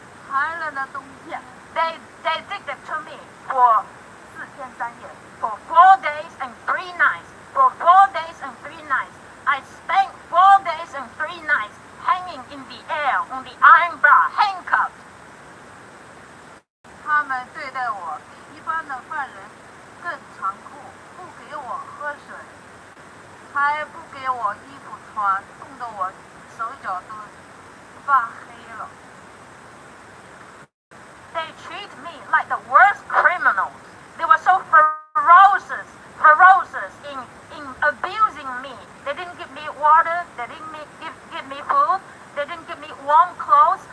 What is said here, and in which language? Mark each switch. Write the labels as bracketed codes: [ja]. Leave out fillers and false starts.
[zh] 寒冷的冬天， [en] They did that to me for [zh] 4天3夜, [en] for 4 days and 3 nights. For 4 days and 3 nights, I spent 4 days and 3 nights hanging in the air on the iron bar, handcuffed. [zh] 他们对待我比一般的犯人更残酷，不给我喝水，还不给我衣服穿，冻得我手脚都发黑了。 [en] They treat me like the worst criminals. They were so ferocious in abusing me. They didn't give me water. They didn't give me food. They didn't give me warm clothes.